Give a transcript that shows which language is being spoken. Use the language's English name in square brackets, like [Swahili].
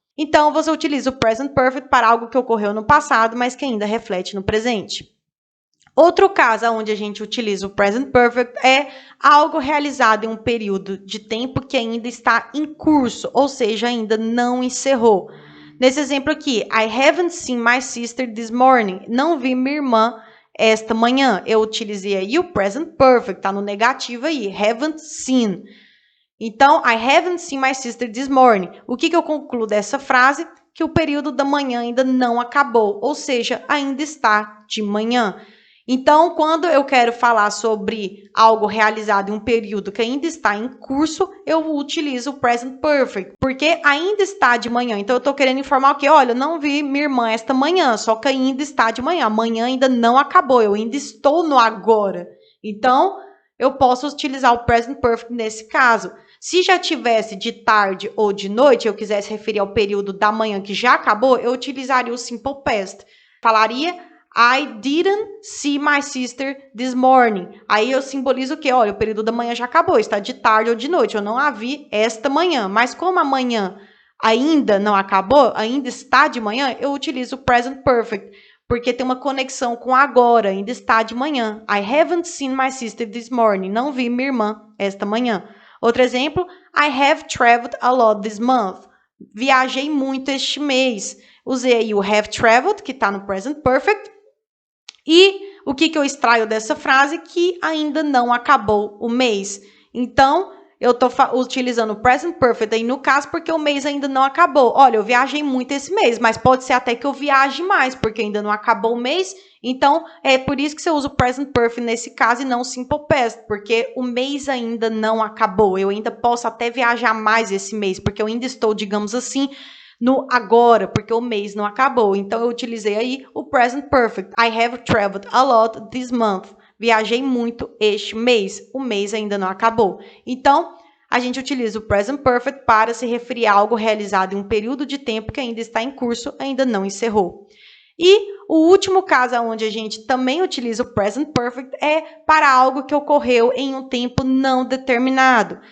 [Portuguese] Então, você utiliza o present perfect para algo que ocorreu no passado, mas que ainda reflete no presente. Outro caso onde a gente utiliza o present perfect é algo realizado em um período de tempo que ainda está em curso, ou seja, ainda não encerrou. Nesse exemplo aqui, [English] I haven't seen my sister this morning. [Portuguese] Não vi minha irmã esta manhã. Eu utilizei aí o present perfect, tá no negativo aí, [English] haven't seen. Então, I haven't seen my sister this morning. [Portuguese] O que eu concluo dessa frase? Que o período da manhã ainda não acabou, ou seja, ainda está de manhã. Então, quando eu quero falar sobre algo realizado em um período que ainda está em curso, eu utilizo o present perfect, porque ainda está de manhã. Então, eu estou querendo informar o quê? Olha, eu não vi minha irmã esta manhã, só que ainda está de manhã. Amanhã ainda não acabou, eu ainda estou no agora. Então, eu posso utilizar o present perfect nesse caso. Se já tivesse de tarde ou de noite, eu quisesse referir ao período da manhã que já acabou, eu utilizaria o simple past. [English] Falaria I didn't see my sister this morning. [Portuguese] Aí eu simbolizo o quê? Olha, o período da manhã já acabou, está de tarde ou de noite. Eu não a vi esta manhã. Mas como a manhã ainda não acabou, ainda está de manhã, eu utilizo o present perfect, porque tem uma conexão com agora, ainda está de manhã. [English] I haven't seen my sister this morning. [Portuguese] Não vi minha irmã esta manhã. Outro exemplo, [English] I have traveled a lot this month. [Portuguese] Viajei muito este mês. Usei aí o [English] have traveled, [Portuguese] que está no present perfect. E o que eu extraio dessa frase? Que ainda não acabou o mês. Então, eu estou utilizando o present perfect aí no caso, porque o mês ainda não acabou. Olha, eu viajei muito esse mês, mas pode ser até que eu viaje mais, porque ainda não acabou o mês. Então, é por isso que você usa o present perfect nesse caso e não o simple past, porque o mês ainda não acabou. Eu ainda posso até viajar mais esse mês, porque eu ainda estou, digamos assim, no agora, porque o mês não acabou. Então, eu utilizei aí o present perfect. [English] I have traveled a lot this month. [Portuguese] Viajei muito este mês. O mês ainda não acabou. Então, a gente utiliza o present perfect para se referir a algo realizado em um período de tempo que ainda está em curso, ainda não encerrou. E o último caso onde a gente também utiliza o present perfect é para algo que ocorreu em um tempo não determinado.